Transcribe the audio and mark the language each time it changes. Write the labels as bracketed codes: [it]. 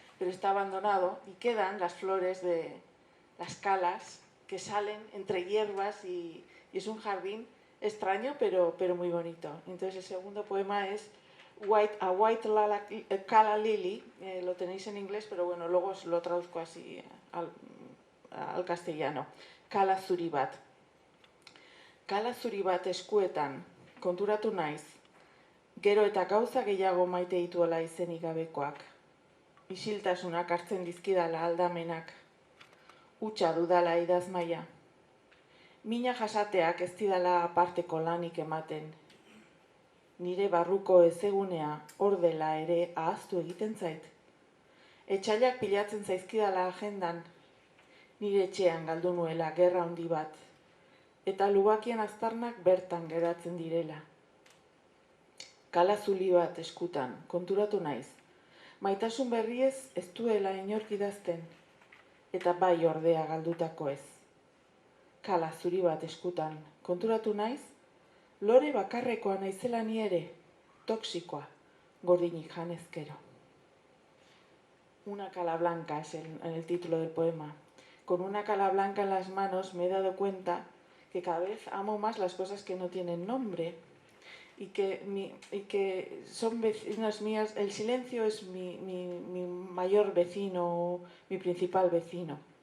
[es] Pero está abandonado y quedan las flores de las calas que salen entre hierbas y es un jardín extraño pero muy bonito. Entonces el segundo poema es A White Calla Lily, lo tenéis en inglés, pero bueno, luego os lo traduzco así al castellano. [eu] Calla zuri bat. Calla zuri bat eskuetan, konturatu naiz, gero eta gauza gehiago maite dituela izenik gabekoak. Isiltasunak hartzen dizkidala aldamenak, hutsa dudala idazmaia. Mina jasateak ez didala aparteko lanik ematen. Nire barruko ezegunea hor dela ere ahaztu egiten zait. Etxailak pilatzen zaizkidala agendan, nire etxean galdu nuela gerra handi bat, eta lubakien aztarnak bertan geratzen direla. Kala zuli bat eskutan, konturatu naiz. Maitasun berriez ez duela inork idazten, eta bai ordea galdutako ez. Kala zuri bat eskutan, konturatu naiz, lore bakarrekoa naizela ni ere, toxikoa, gordinik janezkero. [es] Una cala blanca es en el título del poema. Con una cala blanca en las manos me he dado cuenta que cada vez amo más las cosas que no tienen nombre, y que son vecinos míos. El silencio es mi mayor vecino, mi principal vecino.